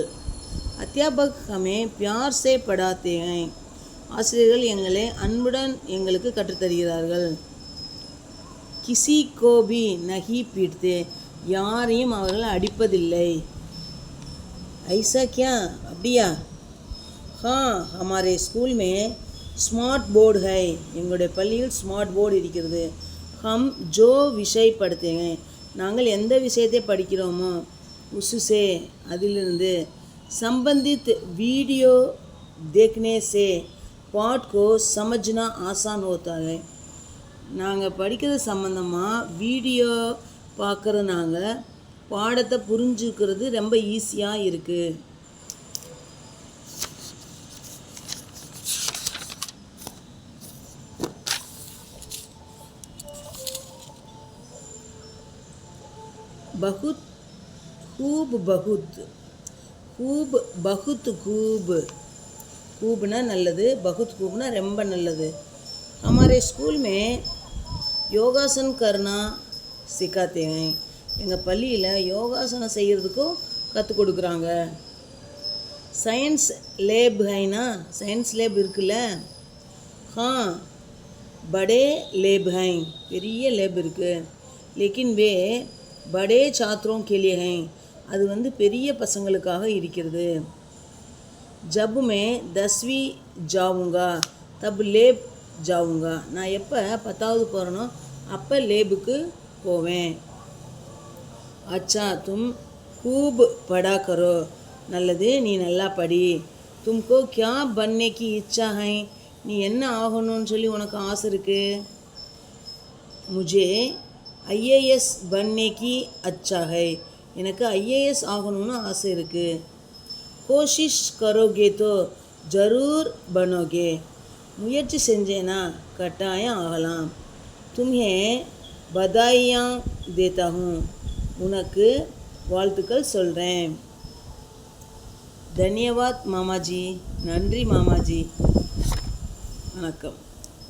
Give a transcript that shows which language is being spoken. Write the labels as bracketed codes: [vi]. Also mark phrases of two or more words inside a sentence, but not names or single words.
[hi] அத்தியாபக் हमें प्यार से पढ़ाते हैं, [ta] ஆசிரியர்கள் எங்களை அன்புடன் எங்களுக்கு கற்றுத்தருகிறார்கள்। [hi] किसी को भी नहीं पीटते, [ta] யாரையும் அவர்கள் அடிப்பதில்லை। [hi] ऐसा क्या? அப்படியா? हाँ हमारे स्कूल में स्मार्ट बोर्ड है, [ta] எங்களுடைய பள்ளியில் ஸ்மார்ட் போர்டு இருக்கிறது। [hi] हम जो विषय पढ़ते हैं, [ta] நாங்கள் எந்த விஷயத்தை படிக்கிறோமோ [hi] उससे அதிலிருந்து संबंधित वीडियो देखने से पाठ को समझना आसान होता है, [ta] நாங்கள் படிக்கிறது சம்மந்தமாக வீடியோ பார்க்குறதுனால பாடத்தை புரிஞ்சுக்கிறது ரொம்ப ஈஸியாக இருக்குது। [hi] बहुत खूब बहुत खूब बहुत खूब खूबना நல்லது, बहुत खूबना [ta] ரொம்ப நல்லது। [hi] हमारे स्कूल में योगासन करना सिखाते हैं, [ta] எங்கள் பள்ளியில் யோகாசனம் செய்கிறதுக்கும் கற்றுக் கொடுக்குறாங்க। [en] science lab [hi] है ना, [en] science lab [hi] இருக்குல்ல. हाँ बड़े लैब हैं, [ta] பெரிய लैब இருக்கு. [hi] लेकिन वे बड़े छात्रों के लिए हैं, [ta] அது வந்து பெரிய பசங்களுக்காக இருக்கிறது. [hi] जब मैं 10वीं जाऊँगा तब लैब जाऊँगा, [ta] நான் எப்போ 10வது போகிறேனோ அப்போ லேபுக்கு போவேன். [hi] अच्छा तुम खूब पढ़ा करो, [ta] நல்லது நீ நல்லா படி. [hi] तुमको क्या बनने की इच्छा है, [ta] நீ என்ன ஆகணும்னு சொல்லி உனக்கு ஆசை இருக்கு. [hi] मुझे IAS बनने की अच्छा है, [ta] எனக்கு IAS ஆகணும்னு ஆசை இருக்கு. [hi] कोशिश करोगे तो ज़रूर बनोगे, [ta] முயற்சி செஞ்சேனா கட்டாயம் ஆகலாம். [hi] तुम्हें बधाइयाँ देता हूँ, [ta] உனக்கு வாழ்த்துக்கள் சொல்கிறேன். [hi] धन्यवाद मामाजी, [ta] நன்றி மாமாஜி, வணக்கம்.